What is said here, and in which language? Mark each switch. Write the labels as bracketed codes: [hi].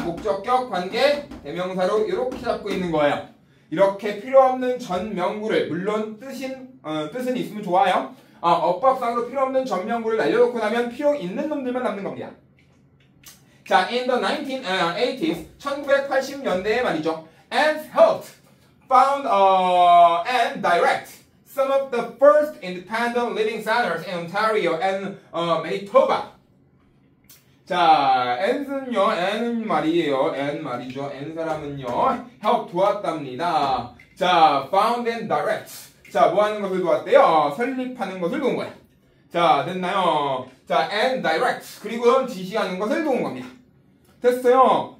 [ko] 목적격, 관계, 대명사로 이렇게 잡고 있는 거예요. 이렇게 필요 없는 전명구를, 물론 뜻은 있으면 좋아요. 어법상으로 필요 없는 전명구를 날려놓고 나면 필요 있는 놈들만 남는 겁니다. 자, [en] in the 1980s, [ko] 1980년대에 말이죠. [en] And helped found and direct some of the first independent living centers in Ontario and Manitoba. [ko] 자, and는요, and 말이에요. and 말이죠. and 사람은요, help 도왔답니다. [en] 자, found and direct. [ko] 자, 뭐 하는 것을 도왔대요? 설립하는 것을 도운 거야. 자, 됐나요? 자, and direct. 그리고 지시하는 것을 도운 겁니다. 됐어요.